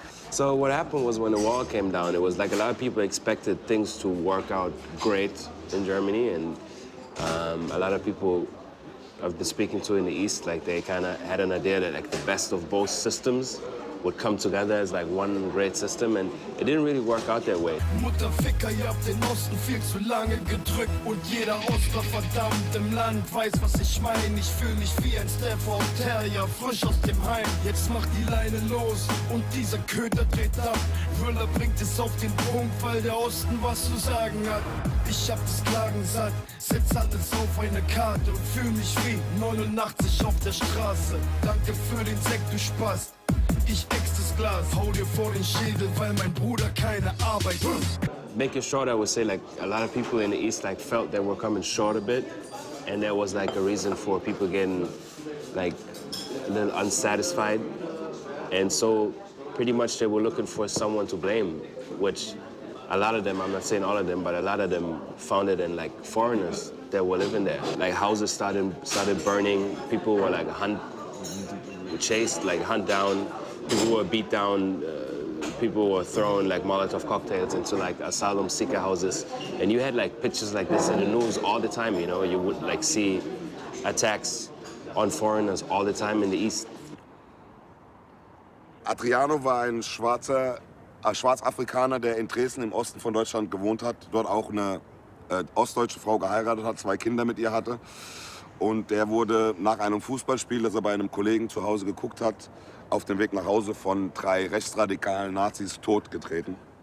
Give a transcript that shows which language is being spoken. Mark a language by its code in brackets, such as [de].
[en] So what happened was when the wall came down, it was like a lot of people expected things to work out great in Germany, and a lot of people I've been speaking to in the East, like they kind of had an idea that like the best of both systems would come together as like one great system, and it didn't really work out that way. [de] Mutterficker, ihr habt den Osten viel zu lange gedrückt und jeder Ostler verdammt im Land weiß, was ich meine. Ich fühl mich wie ein Stafford Terrier, frisch aus dem Heim. Jetzt macht die Leine los und dieser Köter dreht ab. Müller bringt es auf den Punkt, weil der Osten was zu sagen hat. Ich hab das Klagen satt, setz alles auf eine Karte und fühl mich wie 89 auf der Straße. Danke für den Sekt, du Spaß. Ich ex das Glas, hau dir vor den Schädel, weil mein Bruder keine Arbeit hat. [en] Making short, I would say like a lot of people in the East like felt that we're coming short a bit, and there was like a reason for people getting like a little unsatisfied, and so pretty much they were looking for someone to blame, which a lot of them, I'm not saying all of them, but a lot of them found it in like foreigners that were living there. Like houses started burning, people were like chased, like hunt down, people were beat down, people were throwing like Molotov cocktails into like asylum seeker houses, and you had like pictures like this in the news all the time, you know, you would like see attacks on foreigners all the time in the East. [de] Adriano war ein Schwarzafrikaner, der in Dresden im Osten von Deutschland gewohnt hat, dort auch eine ostdeutsche Frau geheiratet hat, 2 Kinder mit ihr hatte. Und der wurde nach einem Fußballspiel, das er bei einem Kollegen zu Hause geguckt hat, auf dem Weg nach Hause von 3 rechtsradikalen Nazis totgetreten.